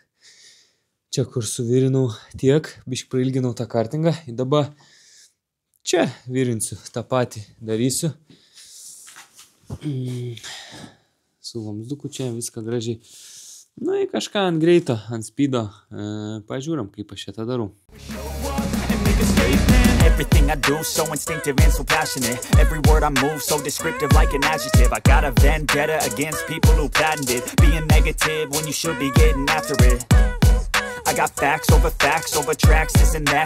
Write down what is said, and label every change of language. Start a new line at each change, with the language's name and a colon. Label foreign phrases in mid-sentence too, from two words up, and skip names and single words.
Lithuanian: Čia, kur suvirinau tiek, biškį prailginau tą kartingą. Ir dabar čia virinsiu, tą patį darysiu. Su vamsduku čia viską gražiai. Nu, į kažką ant greito, ant speedo. Pažiūram, kaip aš šitą darau.
English: Everything I do so instinctive and so passionate. Every word I move so descriptive like an adjective. I got a vendetta against people who patented being negative when you should be getting after it. I got facts over tracks, this and that.